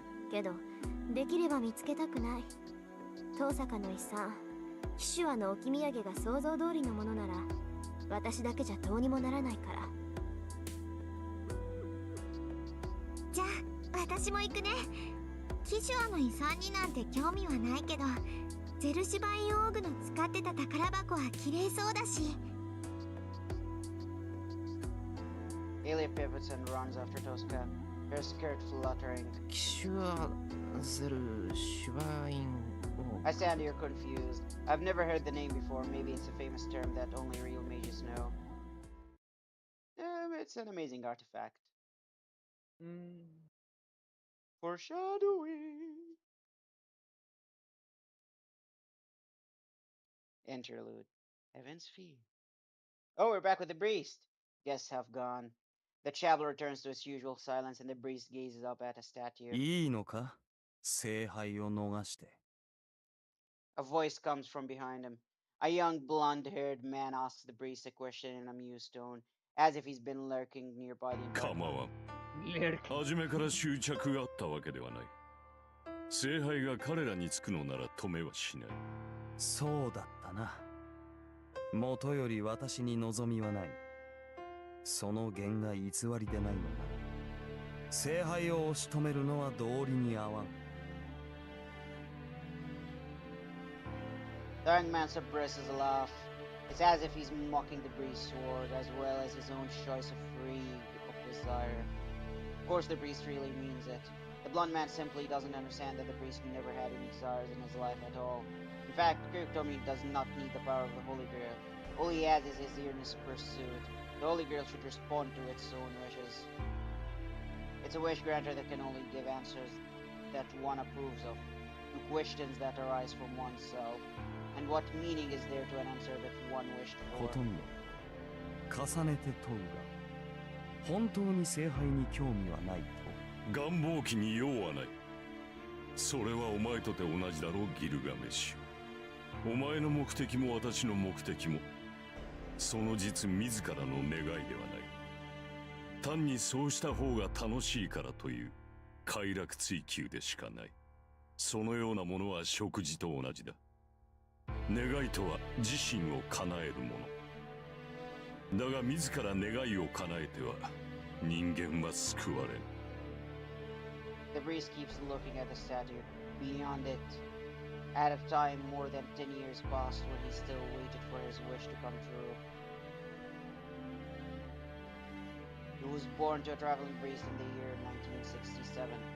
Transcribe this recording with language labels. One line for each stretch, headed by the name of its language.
Japanese: けど、できれば見つけたくない。遠坂の遺産、騎手話の置き土産が想像通りのものなら、私だけじゃどうにもならないから。じゃあ、私も行くね。騎手話の遺産になんて興味はないけど、ゼルシュバインオーグの使ってた宝箱は綺麗そうだし。
English: Ilya pivots and runs after Tosaka, her skirt fluttering.
Japanese: 騎手はゼルシュバインを。
English: I stand here confused. I've never heard the name before. Maybe it's a famous term that only real mages know. It's an amazing artifact. Foreshadowing. Interlude. Heaven's Fee. Oh, we're back with the priest. Guests have gone. The chapel returns to its usual silence, and the priest gazes up at a statue.
Japanese: いいのか？聖杯を逃して。
English: A voice comes from behind him. A young blonde-haired man asks the priest a question in a mused tone, as if he's been lurking nearby the entire
Japanese: 構わん。
English: Lyric.
Japanese: 初めから執着があったわけではない。聖杯が彼らにつくのなら止めはしない。そうだったな。もとより私に望みはない。その言が偽りでないのなら、聖杯を押し止めるのは道理に合わん。
English: The young man suppresses a laugh. It's as if he's mocking the priest's sword, as well as his own choice of free of desire. Of course, the priest really means it. The blonde man simply doesn't understand that the priest never had any desires in his life at all. In fact, Kiritomi does not need the power of the Holy Grail. All he has is his earnest pursuit. The Holy Grail should respond to its own wishes. It's a wish granter that can only give answers that one approves of, to questions that arise from oneself. And what meaning is there to an answer that one wished
Japanese: ほ
English: for?
Japanese: とんど重ねて問うが本当に聖杯に興味はないと願望期に用はない。それはお前とて同じだろう、ギルガメッシュ。お前の目的も私の目的も、その実自らの願いではない。単にそうした方が楽しいからという快楽追求でしかない。そのようなものは食事と同じだ。願いとは自身を叶えるもの。だが自ら願いを叶えては人間は救われん。
English: The priest keeps looking at the statue. Beyond it, at a time more than 10 years passed when he still waited for his wish to come true. He was born to a traveling priest in the year 1967.